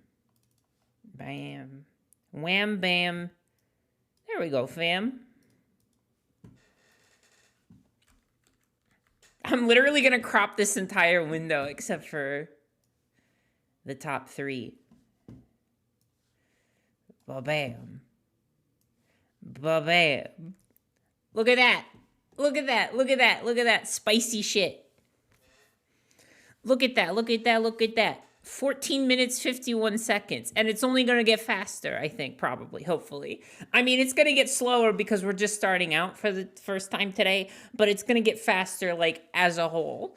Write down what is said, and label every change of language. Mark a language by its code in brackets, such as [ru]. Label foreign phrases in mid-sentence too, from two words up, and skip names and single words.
[en] Bam. Wham, bam. There we go, fam. I'm literally gonna crop this entire window except for the top three. Ba-bam. Ba-bam. Look at that. Look at that. Look at that. Look at that spicy shit. Look at that. Look at that. Look at that. 14 minutes, 51 seconds. And it's only going to get faster, I think, probably, hopefully. I mean, it's going to get slower because we're just starting out for the first time today, but it's going to get faster, like, as a whole.